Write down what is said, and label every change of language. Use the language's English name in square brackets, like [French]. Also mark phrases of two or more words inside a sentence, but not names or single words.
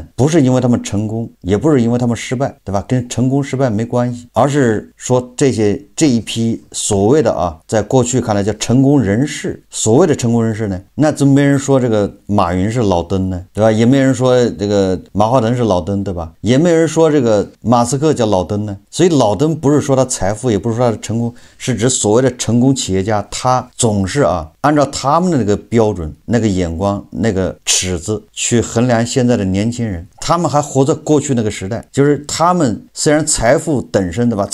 [Chinese] 不是因為他們成功，也不是因為他們失敗，對吧？跟成功失敗沒關係，而是說這一批所謂的啊，在過去看來叫成功人士，所謂的成功人士呢，那怎么沒人說這個馬雲是老燈呢？對吧？也沒人說這個馬化騰是老燈，對吧？也沒人說這個馬斯克叫老燈呢。所以老燈不是說他財富，也不是說他的成功，是指所謂的成功企業家，他總是啊，按照他們的那個標準、那個眼光、那個尺子去衡量現在的年輕人。他們還活在過去那個時代，就是他們雖然財富等身，对吧？